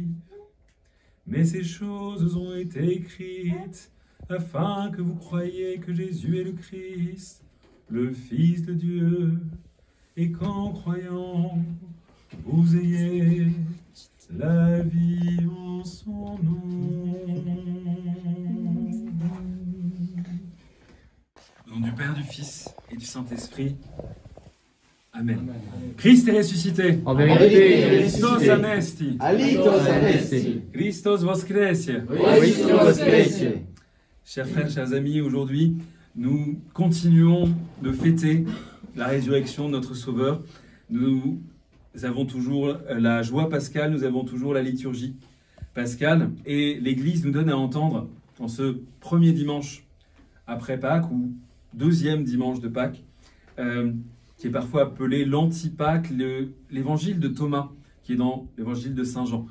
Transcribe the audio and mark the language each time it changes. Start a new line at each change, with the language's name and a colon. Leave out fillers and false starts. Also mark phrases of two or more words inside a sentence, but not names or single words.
French: Mais ces choses ont été écrites afin que vous croyiez que Jésus est le Christ, le Fils de Dieu, et qu'en croyant, vous ayez la vie en son nom. Au nom du Père, du Fils et du Saint-Esprit. Amen. Amen. Christ est ressuscité. En vérité,
Greek: Χριστὸς ἀνέστη. Ἀληθῶς ἀνέστη.
Church Slavic: Христос воскресе. Христос воскресе.
French: Chers frères, chers amis, aujourd'hui, nous continuons de fêter la résurrection de notre Sauveur. Nous avons toujours la joie pascale, nous avons toujours la liturgie pascale, et l'Église nous donne à entendre en ce premier dimanche après Pâques, ou deuxième dimanche de Pâques, qui est parfois appelé l'anti-Pâques, l'évangile de Thomas, qui est dans l'évangile de Saint Jean.